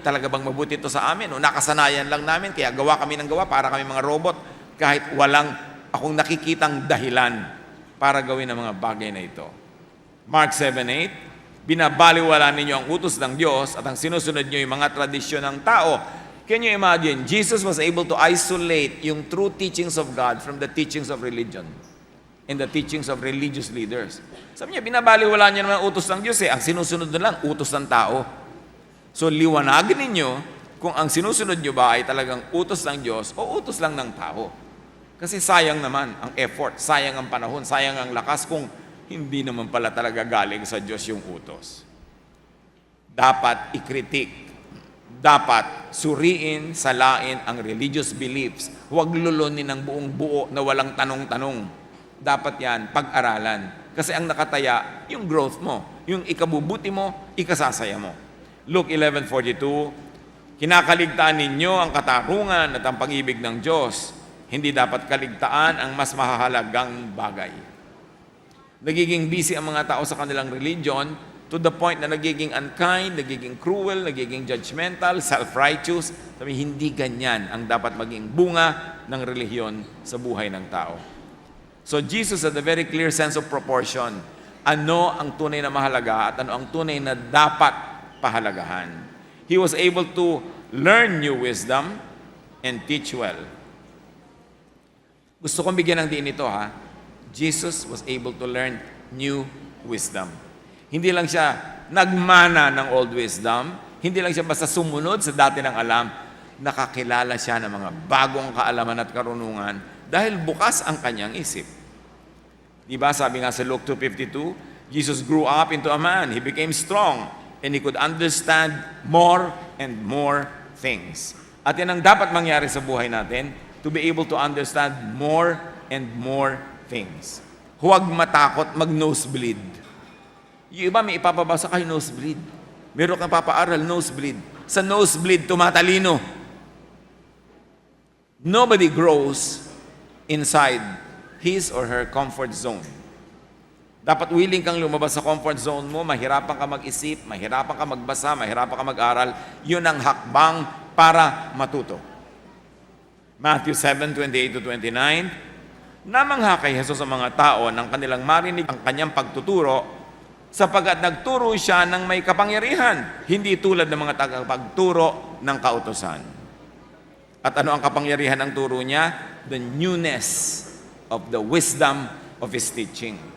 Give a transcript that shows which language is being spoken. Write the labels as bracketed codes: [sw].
[tl] Talaga bang mabuti ito sa amin? O nakasanayan lang namin, kaya gawa kami ng gawa para kami mga robot, kahit walang akong nakikitang dahilan para gawin ang mga bagay na ito. Mark 7:8, binabaliwala ninyo ang utos ng Diyos at ang sinusunod nyo yung mga tradisyon ng tao. [en] Can you imagine? Jesus was able to isolate yung true teachings of God from the teachings of religion and the teachings of religious leaders. [tl] Sabi niya, binabaliwala niyo naman ang utos ng Diyos Ang sinusunod na lang, utos ng tao. So, liwanagin ninyo kung ang sinusunod nyo ba ay talagang utos ng Diyos o utos lang ng tao. Kasi sayang naman ang effort, sayang ang panahon, sayang ang lakas kung hindi naman pala talaga galing sa Diyos yung utos. Dapat i-critique, dapat suriin, salain ang religious beliefs. Huwag lulunin ng buong buo na walang tanong-tanong. Dapat yan, pag-aralan. Kasi ang nakataya, yung growth mo, yung ikabubuti mo, ikasasaya mo. Luke 11:42, kinakaligtaan ninyo ang katarungan at ang pag-ibig ng Diyos. Hindi dapat kaligtaan ang mas mahalagang bagay. Nagiging busy ang mga tao sa kanilang religion [en] to the point [tl] na nagiging unkind, nagiging cruel, nagiging judgmental, self-righteous. Sabi, hindi ganyan ang dapat maging bunga ng relihiyon sa buhay ng tao. [en] So Jesus had a very clear sense of proportion. [tl] Ano ang tunay na mahalaga at ano ang tunay na dapat pahalagahan. [en] He was able to learn new wisdom and teach well. [tl] Gusto kong bigyan ng diin ito [en] Jesus was able to learn new wisdom. [tl] Hindi lang siya nagmana ng old wisdom, hindi lang siya basta sumunod sa dati ng alam, nakakilala siya ng mga bagong kaalaman at karunungan dahil bukas ang kanyang isip. Diba sabi nga sa [en] Luke 2:52, Jesus grew up into a man, he became strong, and he could understand more and more things. [tl] At yan ang dapat mangyari sa buhay natin, [en] to be able to understand more and more things. [tl] Huwag matakot mag-nosebleed. Yung iba may ipapabasa kayo nosebleed. Meron kang papaaral, nosebleed. Sa nosebleed, tumatalino. [en] Nobody grows inside his or her comfort zone. [tl] Dapat willing kang lumabas sa comfort zone mo, mahirapan ka mag-isip, mahirapan ka magbasa, mahirapan ka mag-aral. Yun ang hakbang para matuto. Matthew 7:28-29, namangha kay Jesus ang mga tao nang kanilang marinig ang kanyang pagtuturo, sapagkat nagturo siya ng may kapangyarihan, hindi tulad ng mga tagapagturo ng kautusan. At ano ang kapangyarihan ng turo niya? [en] The newness of the wisdom of His teaching.